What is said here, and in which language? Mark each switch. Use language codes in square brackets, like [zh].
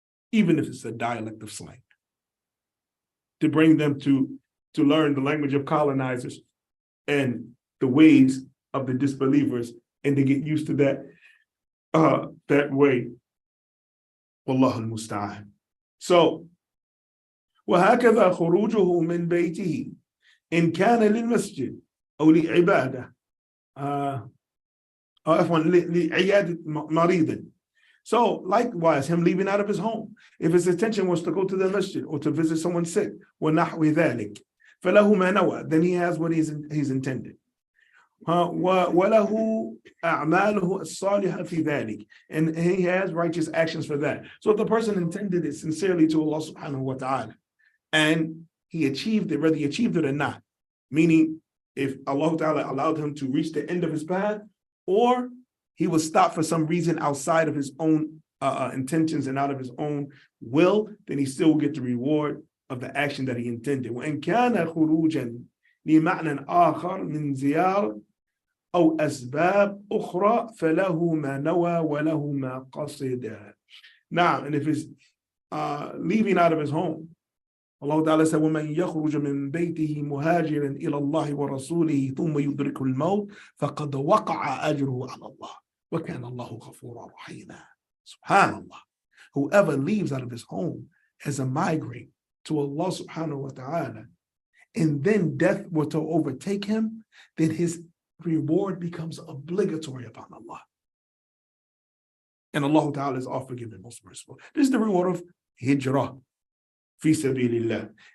[en] even if it's a dialect of slang, to bring them to learn the language of colonizers and the ways of the disbelievers, and to get used to that way. [ar] Wallahu al-musta'an. [en] So, [ar] وهكذا خروجه من بيته إن كان للمسجد أو لعبادة عفوا لعيادة مريض. [en] So likewise, him leaving out of his home, if his intention was to go to the masjid or to visit someone sick, [ar] وَنَحْوِ ذَلِكَ فَلَهُ مَا نَوَى, [en] then he has what he's intended. [ar] وَلَهُ أَعْمَالُهُ الصَّالِحَةِ فِي ذَلِكَ, [en] and he has righteous actions for that. So if the person intended it sincerely to Allah subhanahu wa ta'ala, and he achieved it, whether he achieved it or not, meaning if Allah ta'ala allowed him to reach the end of his path, or he was stopped for some reason outside of his own intentions and out of his own will, then he still will get the reward of the action that he intended. [ar] وَإِنْ كَانَ خُرُوجًا لِمَعْنًا آخَرٍ مِنْ زِيَارَةٍ أو أسباب أخرى فله ما نوى وله ما قصد. [en] Now, and if he's leaving out of his home, Allah Ta'ala said, [ar] وَمَنْ يَخْرُجَ مِنْ بَيْتِهِ مُهَاجِرًا إِلَى اللَّهِ وَرَسُولِهِ ثُمَّ يُدْرِكُ الْمَوْتِ فَقَدْ وَقَعَ أَجْرُهُ عَلَى اللَّهِ وَكَانَ اللَّهُ غَفُورًا رَحِيمًا. Subhanallah. [en] Whoever leaves out of his home as a migrant to Allah subhanahu wa ta'ala, and then death were to overtake him, then his reward becomes obligatory upon Allah. And Allah ta'ala is all forgiving, most merciful. This is the reward of hijrah. Fi sabilillah.